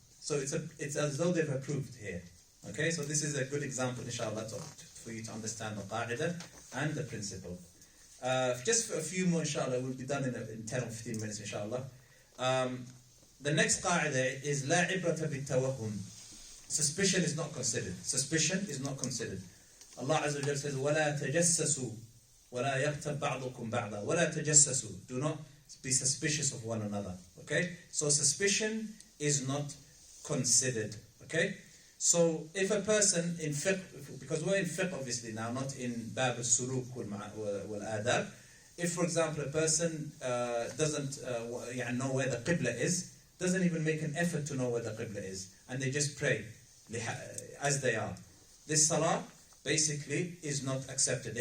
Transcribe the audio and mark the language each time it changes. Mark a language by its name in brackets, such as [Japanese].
[English] So it's as though they've approved here. Okay, so this is a good example, inshallah, for you to understand the qaa'ida and the principle. Just for a few more, inshallah, we'll be done in 10 or 15 minutes, inshallah. The next qaa'ida is la ibrata bit-tawahhum. Suspicion is not considered. Suspicion is not considered. Allah Azza wa Jalla says, [Arabic] وَلَا تَجَسَّسُوا وَلَا يَغْتَبْ بَعْضُكُمْ بَعْضًا وَلَا تَجَسَّسُوا. [English] Do not be suspicious of one another. Okay? So suspicion is not considered. Okay? So if a person in fiqh, because we're in fiqh obviously now, not in bab al-suluk wal-adab. If, for example, a person doesn't know where the qibla is, doesn't even make an effort to know where the qibla is, and they just pray as they are, this salah basically is not accepted.